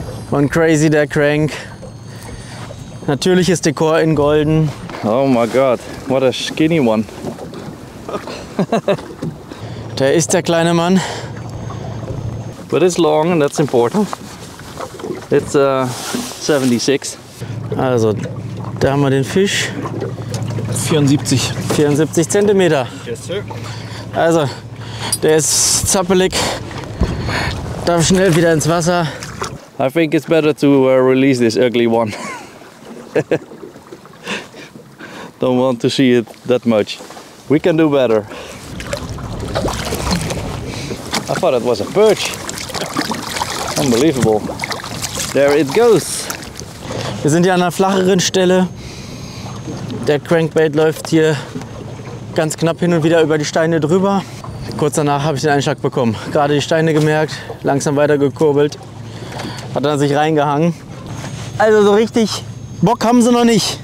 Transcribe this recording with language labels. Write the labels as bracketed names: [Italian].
[German] Von Crazy der Crank. Natürliches Dekor in golden. [English] Oh my God, what a skinny one. [German] Der ist der kleine Mann. [English] But it's long and that's important. It's 76. [German] Also, da haben wir den Fisch. [English] 74. [German] 74 Zentimeter. [English] Yes, sir. [German] Also, der ist zappelig. Darf schnell wieder ins Wasser. [English] I think it's better to release this ugly one. Don't want to see it that much. We can do better. I thought it was a perch. Unbelievable. There it goes. [German] Wir sind hier an einer flacheren Stelle. Der Crankbait läuft hier ganz knapp hin und wieder über die Steine drüber. Kurz danach habe ich den Einschlag bekommen. Gerade die Steine gemerkt, langsam weiter gekurbelt. Hat dann sich reingehangen. Also so richtig Bock haben sie noch nicht.